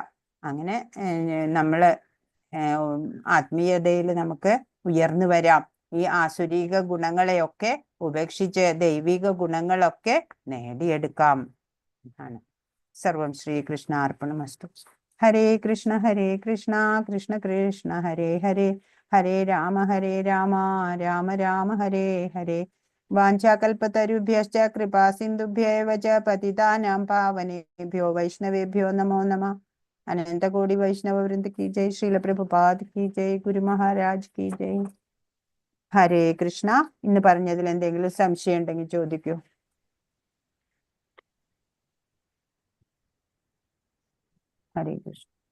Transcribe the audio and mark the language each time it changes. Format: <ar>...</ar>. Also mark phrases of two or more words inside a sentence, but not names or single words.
<ml>അങ്ങനെ നമ്മള് ആത്മീയതയിൽ നമുക്ക് ഉയർന്നു വരാം. ഈ ആസുരീക ഗുണങ്ങളെയൊക്കെ ഉപേക്ഷിച്ച് ദൈവിക ഗുണങ്ങളൊക്കെ നേടിയെടുക്കാം ആണ്.</ml> <sa>സർവം ശ്രീകൃഷ്ണ അർപ്പണമസ്തു. ഹരേ കൃഷ്ണ കൃഷ്ണ കൃഷ്ണ ഹരേ ഹരേ, ഹരേ രാമ രാമ രാമ ഹരേ ഹരേ. വാഞ്ചാകൽപതരുഭ്യശ്ച കൃപാ സിന്ധുഭ്യേവ ച പതിതാനാം പാവനേഭ്യോ വൈഷ്ണവേഭ്യോ നമോ നമഃ.</sa> <hi>अनन्तकोटि वैष्णव वृन्द की जय। श्रील प्रभुपाद की जय. गुरु महाराज की जय.</hi> <sa>ഹരേ കൃഷ്ണ.</sa> <ml>ഇന്ന് പറഞ്ഞതിൽ എന്തെങ്കിലും സംശയം ഉണ്ടെങ്കിൽ ചോദിക്കൂ.</ml> <sa>ഹരേ കൃഷ്ണ.</sa>